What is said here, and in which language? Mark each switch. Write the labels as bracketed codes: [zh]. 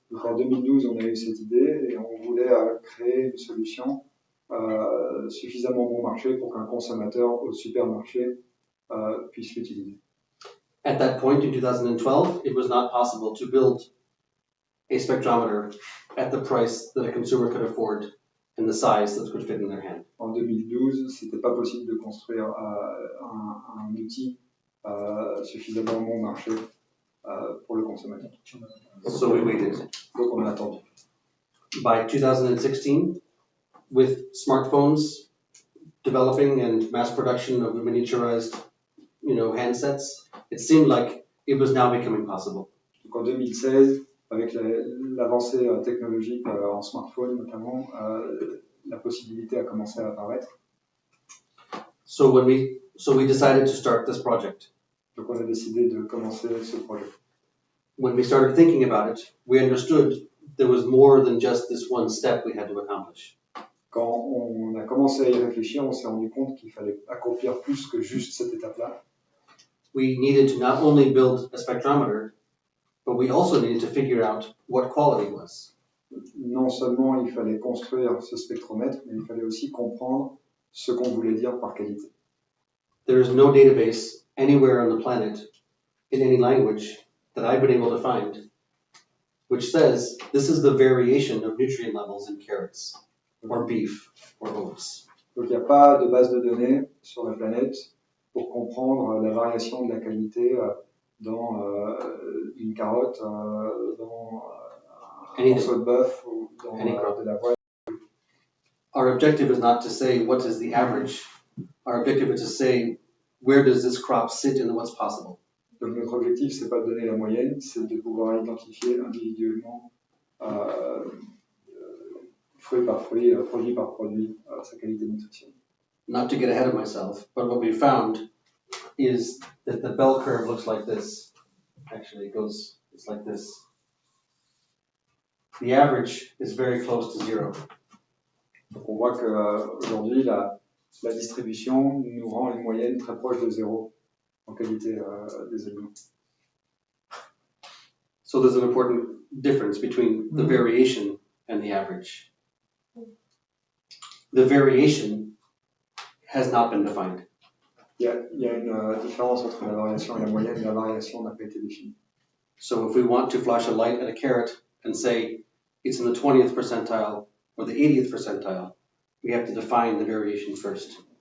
[fr] Donc en 2012, on a eu cette idée et on voulait créer une solution suffisamment bon marché pour qu'un consommateur au supermarché puisse l'utiliser. [en] At that point in 2012, it was not possible to build a spectrometer at the price that a consumer could afford and the size that could fit in their hand. [fr] En 2012, c'était pas possible de construire un outil suffisamment bon marché pour le consommateur. [en] So we waited. [fr] Donc on a attendu. [en] By 2016, with smartphones developing and mass production of miniaturized, handsets, it seemed like it was now becoming possible. [fr] Donc en 2016, avec l'avancée technologique en smartphone notamment, la possibilité a commencé à apparaître. [en] So we decided to start this project. [fr] Donc on a décidé de commencer ce projet. [en] When we started thinking about it, we understood there was more than just this one step we had to accomplish. [fr] Quand on a commencé à y réfléchir, on s'est rendu compte qu'il fallait accomplir plus que juste cette étape-là. [en] We needed to not only build a spectrometer, but we also needed to figure out what quality was. [fr] Non seulement il fallait construire ce spectromètre, mais il fallait aussi comprendre ce qu'on voulait dire par qualité. [en] There is no database anywhere on the planet in any language that I've been able to find which says this is the variation of nutrient levels in carrots or beef or oats. [fr] Donc il n'y a pas de base de données sur la planète pour comprendre la variation de la qualité dans une carotte, dans un morceau de bœuf ou dans de l'avoine. [en] Our objective is not to say what is the average. Our objective is to say where does this crop sit in what's possible. [fr] Donc notre objectif, c'est pas de donner la moyenne, c'est de pouvoir identifier individuellement, fruit par fruit, produit par produit, sa qualité nutritionnelle. [en] Not to get ahead of myself, but what we found is that the bell curve looks like this. Actually, it's like this. The average is very close to zero. [fr] Donc on voit qu'aujourd'hui, la distribution nous rend une moyenne très proche de zéro en qualité des aliments. [en] So there's an important difference between the variation and the average. The variation has not been defined. [fr] Il y a une différence entre la variation et la moyenne. La variation n'a pas été définie. [en] So if we want to flash a light at a carrot and say it's in the 20th percentile or the 80th percentile, we have to define the variation first.